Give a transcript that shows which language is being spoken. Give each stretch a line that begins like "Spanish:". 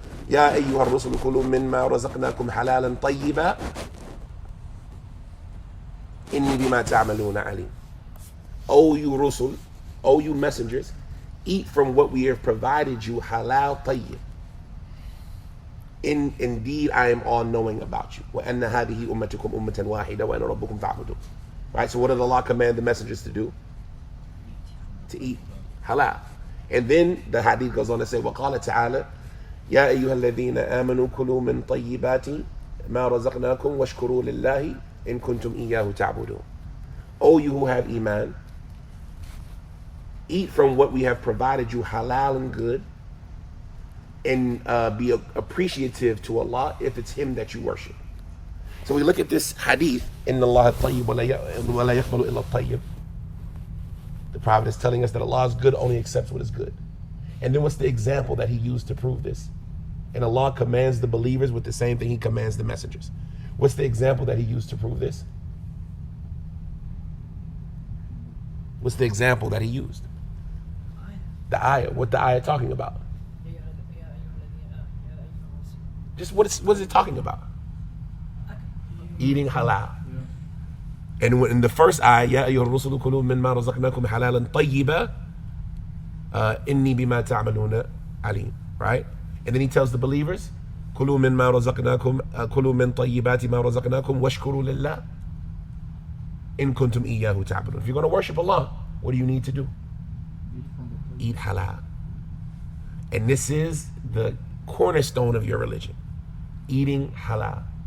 Arabic: يا أيها الرسل كلوا مما رزقناكم حلالا طيبا إني بما تعملون عليم.
English: O you rusul, O you messengers, eat from what we have provided you halal tayyib. Indeed, I am all knowing about you.
Arabic: وَأَنَّ هَذِهِ أُمَّتُكُمْ أُمَّةً وَاحِدَةً وَأَنَا رَبُّكُمْ فَاعْبُدُونِ.
English: Right? So what did Allah command the messengers to do? To eat halal. And then the hadith goes on to say,
Arabic: وَقَالَ تَعَالَى يَا أَيُّهَا الَّذِينَ آمَنُوا كُلُوا مِنْ طَيِّبَاتِ مَا رَزَقْنَاكُمْ وَاشْكُرُوا لِلَّهِ إِن كُنْتُمْ إِيَّاهُ تَعْبُدُونَ.
English: O you who have iman, eat from what we have provided you halal and good, and be appreciative to Allah if it's Him that you worship. So we look at this hadith,
Arabic: إِنَّ اللَّهَ الطَّيِّبُ وَلَا يَقْبَلُ إِلَّا الطَّيِّبُ.
English: The Prophet is telling us that Allah is good, only accepts what is good. And then what's the example that He used to prove this? And Allah commands the believers with the same thing He commands the messengers. What's the example that He used to prove this? What's the example that He used? The ayah. What the ayah talking about? Just what is it talking about? Eating halal. And in the first ayah,
Arabic: يَا أَيُّهَا الرُّسُلُ كُلُوا مِمَّا رَزَقْنَاكُمْ حَلَالًا طَيِّبًا إِنِّي بِمَا تَعْمَلُونَ عَلِيمٌ.
English: Right? And then He tells the believers,
Arabic: كُلُوا مِمَّا رَزَقْنَاكُمْ كُلُوا مِنْ طَيِّبَاتِ مَا رَزَقْنَاكُمْ وَاشْكُرُوا لِلَّهِ إِن كُنْتُمْ إِيَّاهُ تَعْبُدُونَ.
English: If you're going to worship Allah, what do you need to do? Eat halal. And this is the cornerstone of your religion. Eating halal.